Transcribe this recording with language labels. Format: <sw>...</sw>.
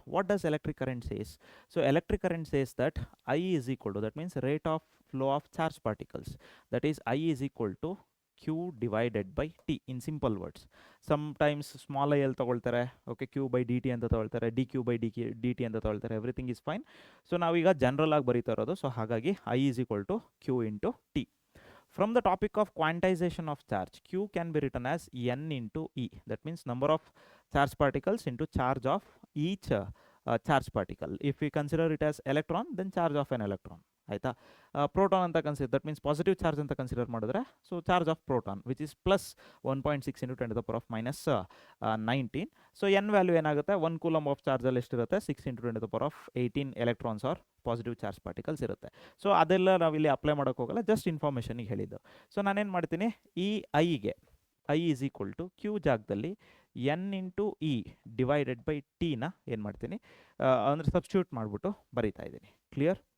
<en>What does electric current says? So electric current says that I is equal to, that means rate of flow of charge particles, that is I is equal to Q divided by T in simple words. Sometimes small I L</en> <kn>ತಗೊಳ್ತಾರೆ, okay, Q by dt ಅಂತ ತಗೊಳ್ತಾರೆ, dQ by dt ಅಂತ ತಗೊಳ್ತಾರೆ,</kn> <en>Everything is fine.</en> <kn>So ನಾವೀಗ general ಆಗಿ ಬರೀತಾ ಇರೋದು, so ಹಾಗಾಗಿ</kn> <en>I is equal to Q into T. From the topic of quantization of charge, Q can be written as N into E. That means number of charge particles into charge of each charge particle. If we consider it as electron, then charge of an electron.</en> <kn>ಆಯಿತಾ?</kn> <en>proton ಅಂತ consider, that means positive charge</en> <kn>ಅಂತ consider ಮಾಡಿದ್ರೆ,</kn> <en>So charge of proton which is plus 1.6 into 10 to the power of minus 19.</en> <kn>So N value ಏನಾಗುತ್ತೆ, 1 coulomb of ಚಾರ್ಜಲ್ಲಿ ಎಷ್ಟಿರುತ್ತೆ, 6 into 10 to the power of 18 electrons R positive charge particles ಇರುತ್ತೆ. So ಅದೆಲ್ಲ ನಾವಿಲ್ಲಿ apply ಮಾಡೋಕ್ಕೆ ಹೋಗಲ್ಲ, just ಇನ್ಫಾರ್ಮೇಷನಿಗೆ ಹೇಳಿದ್ದು. So ನಾನೇನು ಮಾಡ್ತೀನಿ, ಈ ಐಗೆ I is equal to Q ಜಾಗದಲ್ಲಿ N into E divided by ಟಿನ ಏನು ಮಾಡ್ತೀನಿ ಅಂದರೆ ಸಬ್ಸ್ಟಿಟ್ಯೂಟ್ ಮಾಡಿಬಿಟ್ಟು ಬರೀತಾ ಇದ್ದೀನಿ. ಕ್ಲಿಯರ್?</kn>